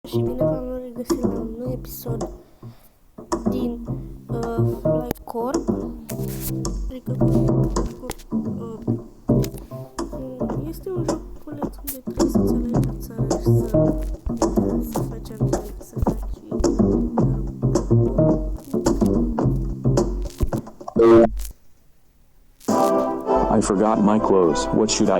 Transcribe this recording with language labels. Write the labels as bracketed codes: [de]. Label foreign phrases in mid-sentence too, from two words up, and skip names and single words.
[ro] și bine v-am regăsit la un nou episod din Fly Corp. Adică este un joculeț unde trebuie să-ți alegi o țară și să faci anumite, să faci [en] I forgot my clothes. What should I do?